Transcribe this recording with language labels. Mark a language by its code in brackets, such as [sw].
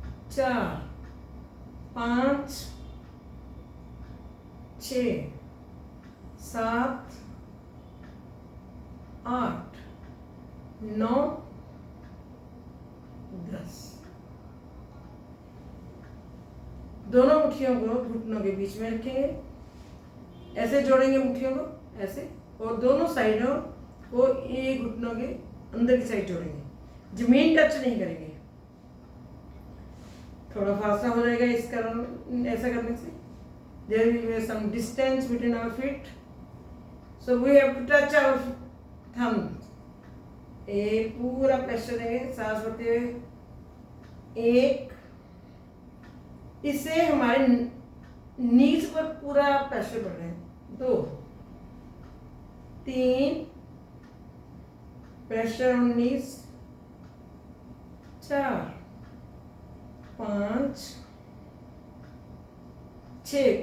[hi] 4 5 6 7 8 9 10, दोनों मुट्ठियों को घुटनों के बीच में रखेंगे, ऐसे जोड़ेंगे मुट्ठियों को ऐसे, और दोनों साइडों को ये घुटनों के अंदर की साइड जोड़ेंगे, जमीन टच नहीं करेंगे। थोड़ा फासला हो जाएगा इस कारण, ऐसा करने से। [en] There will be some distance between our feet, so we have to touch our [hi] थम, एक पूरा प्रेशर देंगे सांस भरते हुए, एक, इससे हमारे नीज पर पूरा प्रेशर बढ़ रहा है, 2, 3, [en] pressure on knees, [hi] 4, 5, 6।